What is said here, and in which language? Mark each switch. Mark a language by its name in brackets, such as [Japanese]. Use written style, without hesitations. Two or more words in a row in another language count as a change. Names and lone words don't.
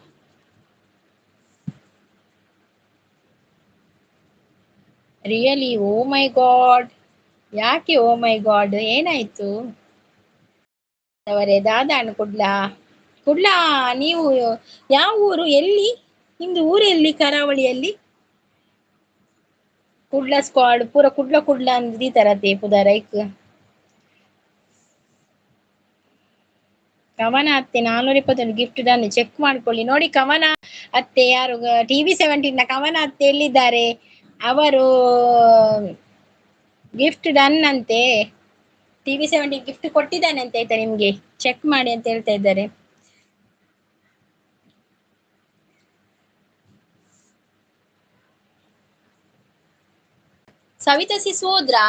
[Kannada] ರಿಯಲಿ? [English] oh my god, ಯಾಕೆ oh my god, ಏನಾಯ್ತು? [Kannada] ಅವರೇ ದಾದಾಣ ಕುಡ್ಲಾ ನೀವು ಯಾವ ಊರು, ಎಲ್ಲಿ ನಿಮ್ದು ಊರೆಲ್ಲಿ ಕರಾವಳಿಯಲ್ಲಿ? [Tulu] ಕುಡ್ಲ ಸ್ಕ್ವಾಡ್ ಪೂರ ಕುಡ್ಲ ಅಂದ್ರೆ ಈ ತರತೆ ಪುದರ್ ಐಕ್. [Kannada] ಕವನ ಅತ್ತೆ 421 [English] gift done, [Kannada] ಚೆಕ್ ಮಾಡ್ಕೊಳ್ಳಿ ನೋಡಿ. ಕವನ ಅತ್ತೆ ಯಾರು ಟಿವಿ 17 ಕವನ ಅತ್ತೆ ಎಲ್ಲಿದ್ದಾರೆ? ಅವರು [English] gift done [Kannada] ಅಂತೆ, ಟಿವಿ 17 ಗಿಫ್ಟ್ ಕೊಟ್ಟಿದ್ದಾನೆ ಅಂತ ಆಯ್ತಾ ನಿಮ್ಗೆ, ಚೆಕ್ ಮಾಡಿ ಅಂತ ಹೇಳ್ತಾ ಇದ್ದಾರೆ. ಸವಿತಾ ಸಿಸ್ ಹೋದ್ರಾ?